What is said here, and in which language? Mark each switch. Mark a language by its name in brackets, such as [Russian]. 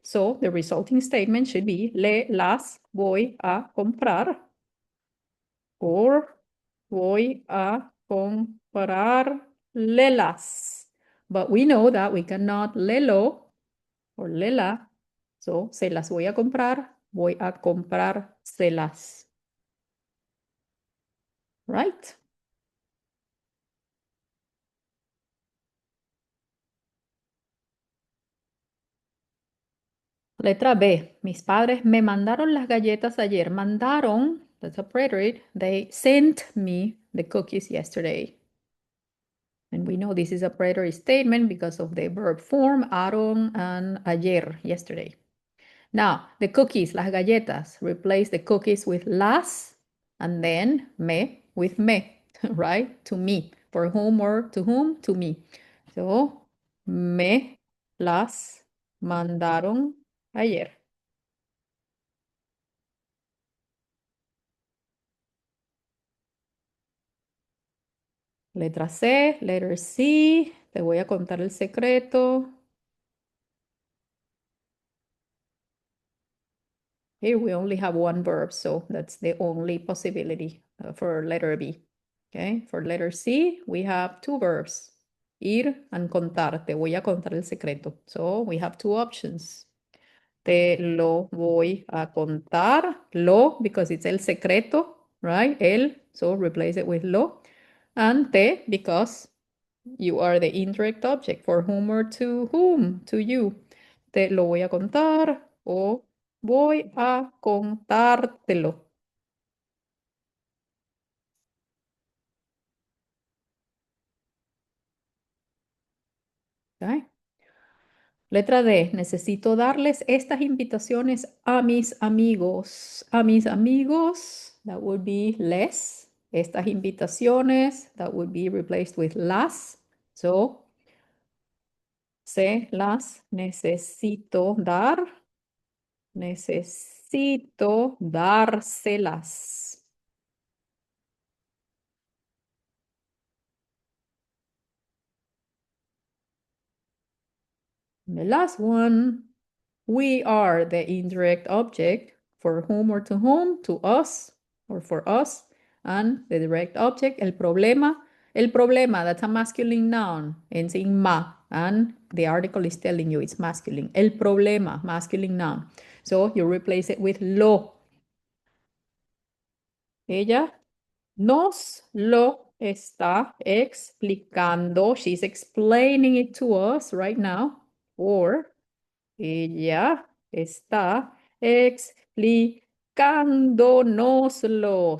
[English] So, the resulting statement should be [Spanish] le las voy a comprar. Or voy a comprar lelas. [English] But we know that we cannot lelo or lela. [Spanish] So, se las voy a comprar, voy a comprárselas. [English] Right? [Spanish] Letra B. Mis padres me mandaron las galletas ayer. [English] Mandaron, that's a preterite. They sent me the cookies yesterday. And we know this is a preterite statement because of the verb form, aron and ayer, yesterday. Now, the cookies, [Spanish] las galletas, [English] replace the cookies with las and then me with me, right? To me. For whom or to whom? To me. So, [Spanish] me las mandaron ayer. Letra C, [English] letter C. [Spanish] Te voy a contar el secreto. [English] Here we only have one verb, so that's the only possibility for letter B. Okay, for letter C, we have two verbs, ir and contar. [Spanish] Te voy a contar el secreto. [English] So we have two options. [Spanish] Te lo voy a contar. [English] Lo, because it's el secreto, right? El, so replace it with lo. And te, because you are the indirect object. For whom or to whom? To you. [Spanish] Te lo voy a contar o voy a contártelo. Okay. Letra D. Necesito darles estas invitaciones a mis amigos. A mis amigos, [English] that would be les. [Spanish] Estas invitaciones, [English] that would be replaced with las. [Spanish] So, se las necesito dar. Necesito dárselas. [English] The last one, we are the indirect object for whom or to whom, to us or for us, and the direct object, [Spanish] el problema. El problema, [English] that's a masculine noun, ends in ma, and the article is telling you it's masculine. [Spanish] El problema, [English] masculine noun. So you replace it with lo. [Spanish] Ella nos lo está explicando. [English] She's explaining it to us right now. [Spanish] Or ella está explicándonoslo.